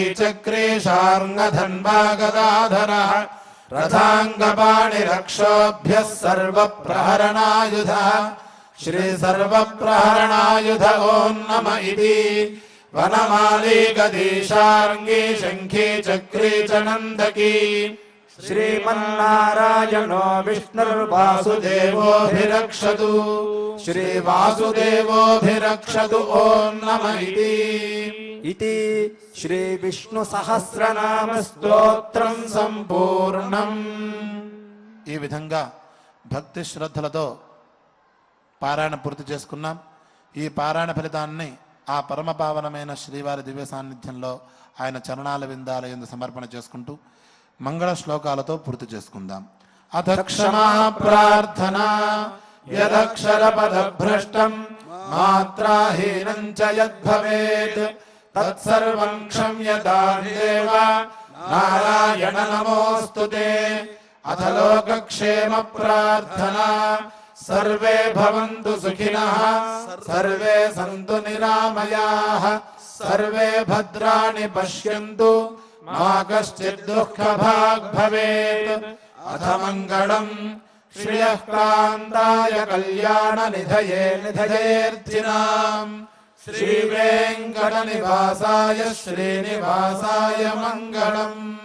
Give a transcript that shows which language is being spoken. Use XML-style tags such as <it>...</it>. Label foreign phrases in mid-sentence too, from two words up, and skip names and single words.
<sa>चक्रे शार्ङ्गधन्वा गदाधरः रथाङ्गपाणिरक्षोभ्यः सर्वप्रहरणायुधः श्रीसर्वप्रहरणायुध ॐ नम इति वनमाली गदीशार्ङ्गी शङ्खी चक्री च नन्दकी श्रीमन्नारायणो विष्णुर्वासुदेवोऽभिरक्षतु श्रीवासुदेवोऽभिरक्षतु ॐ नम इति श्रीविष्णुसहस्रनामस्तोत्रं सम्पूर्णम्।</sa> <te>ఈ విధంగా భక్తి శ్రద్ధలతో పారాయణ పూర్తి చేసుకున్నాం. ఈ పారాయణ ఫలితాన్ని ఆ పరమ పావనమైన శ్రీవారి దివ్య సాన్నిధ్యంలో ఆయన చరణాల విందాల యందు సమర్పణ చేసుకుంటూ మంగళ శ్లోకాలతో పూర్తి చేసుకుందాం.</te> <sa>అథ క్షమా ప్రార్థనా యదక్షర పదభ్రష్టం మాత్రాహీనం చ యద్భవేత్ తత్సర్వం క్షమ్యతాం దేవ నారాయణ నమోస్తుతే. అథ లోకక్షేమ ప్రార్థనా सर्वे भवन्तु सुखिनः सर्वे सन्तु निरामयाः सर्वे भद्राणि पश्यन्तु मा कश्चित् दुःखभाग् भवेत्. अथ मङ्गलम् श्रियः कान्ताय कल्याणनिधये निधयेऽर्थिनाम् श्रीवेङ्कटनिवासाय श्रीनिवासाय मङ्गलम्.</sa>